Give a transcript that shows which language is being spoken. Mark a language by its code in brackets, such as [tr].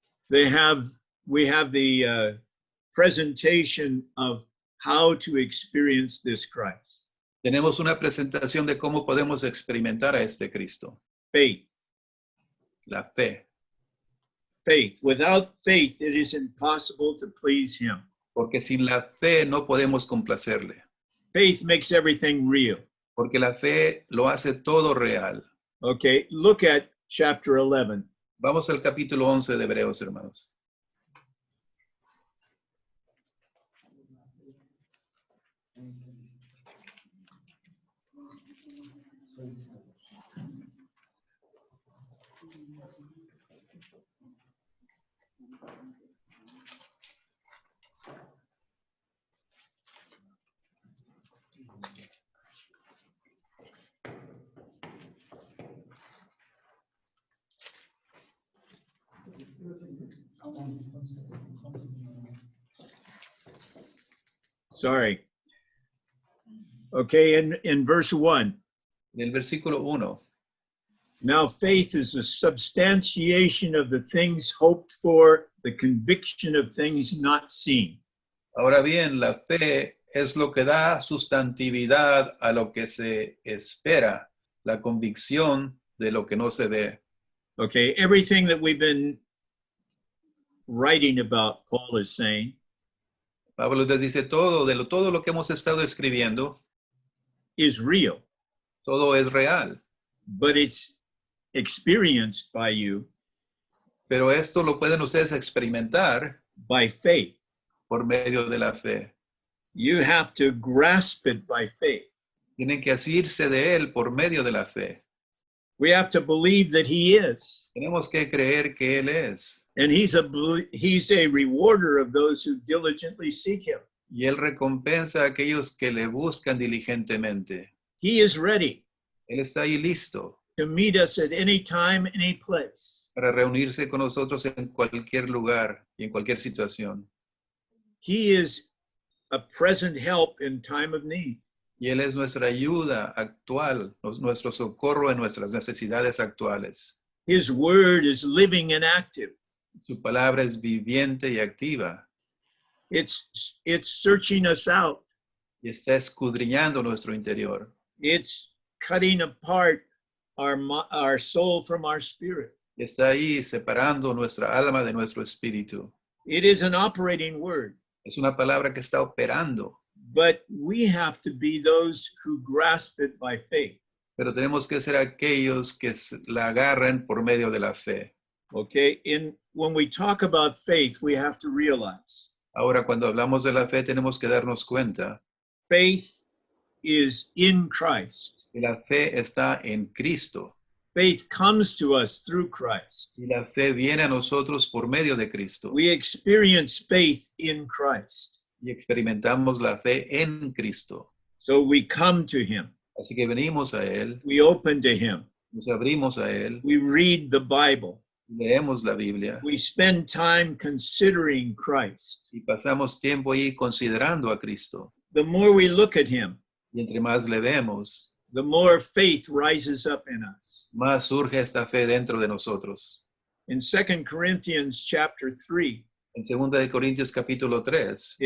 [en] we have the presentation of how to experience this Christ. [es] tenemos una presentación de cómo podemos experimentar a este Cristo. [en] Faith. [es] La fe. [en] Faith. Without faith, it is impossible to please him. [es] Porque sin la fe no podemos complacerle. [en] Faith makes everything real. [es] Porque la fe lo hace todo real. [en] Okay, look at chapter 11. [es] Vamos al capítulo 11 de Hebreos, hermanos. [en] Sorry. Okay, in verse 1. [es] En el versículo 1. [en] Now faith is the substantiation of the things hoped for, the conviction of things not seen. [es] Ahora bien, la fe es lo que da sustantividad a lo que se espera, la convicción de lo que no se ve. [en] Okay, everything that we've been writing about, Paul is saying, [es] Pablo les dice todo lo que hemos estado escribiendo, [en] is real, [es] todo es real. [en] but it's experienced by you [es] Pero esto lo pueden ustedes experimentar [en] by faith. [es] por medio de la fe. [en] You have to grasp it by faith. [es] Tienen que asirse de él por medio de la fe. [en] We have to believe that he is. [es] Tenemos que creer que él es. [en] And he's a rewarder of those who diligently seek him. [es] Y él recompensa a aquellos que le buscan diligentemente. [en] He is ready [es] Él está ahí listo [en] to meet us at any time, any place. [es] para reunirse con nosotros en cualquier lugar y en cualquier situación. [en] He is a present help in time of need. [es] Y él es nuestra ayuda actual, nuestro socorro en nuestras necesidades actuales. [en] His word is living and active. [es] Su palabra es viviente y activa [en] It's searching us out. [es] y está escudriñando nuestro interior. [en] It's cutting apart our soul from our spirit. [es] Está ahí separando nuestra alma de nuestro espíritu. [en] It is an operating word, [es] Es una palabra que está operando, [en] but we have to be those who grasp it by faith. [es] pero tenemos que ser aquellos que la agarren por medio de la fe. [en] Okay, when we talk about faith, we have to realize [es] Ahora, cuando hablamos de la fe, tenemos que darnos cuenta [en] faith is in Christ. [es] que la fe está en Cristo [en] Faith comes to us through Christ. [es] y la fe viene a nosotros por medio de Cristo [en] We experience faith in Christ. [es] y experimentamos la fe en Cristo. [en] So we come to him. [es] Así que venimos a Él, [en] We open to him. [es] nos abrimos a Él, [en] We read the Bible. [es] leemos la Biblia [en] We spend time considering Christ. [es] y pasamos tiempo ahí considerando a Cristo. [en] The more we look at him, [es] Y entre más le vemos, [en] the more faith rises up in us. [es] más surge esta fe dentro de nosotros. [en] In 2 Corinthians chapter 3, [es] En 2 de Corintios capítulo 3,